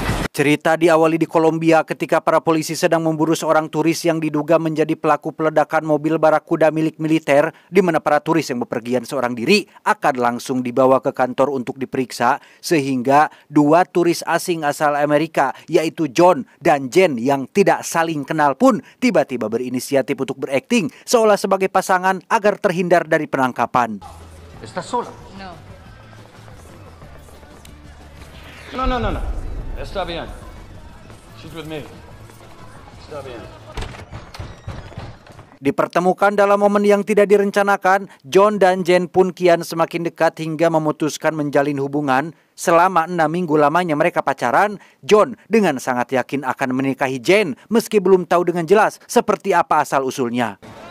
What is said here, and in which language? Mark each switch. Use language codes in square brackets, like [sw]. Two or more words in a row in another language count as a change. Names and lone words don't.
[id] Cerita diawali di Kolombia ketika para polisi sedang memburu seorang turis yang diduga menjadi pelaku peledakan mobil barakuda milik militer, di mana para turis yang bepergian seorang diri akan langsung dibawa ke kantor untuk diperiksa, sehingga dua turis asing asal Amerika, yaitu John dan Jen yang tidak saling kenal pun tiba-tiba berinisiatif untuk berakting seolah sebagai pasangan agar terhindar dari penangkapan. [es] ¿Estás sola? No. No. Está bien. [en] She's with me. [es] Está bien. [id] Dipertemukan dalam momen yang tidak direncanakan, John dan Jen pun kian semakin dekat hingga memutuskan menjalin hubungan. Selama 6 minggu lamanya mereka pacaran, John dengan sangat yakin akan menikahi Jen meski belum tahu dengan jelas seperti apa asal-usulnya.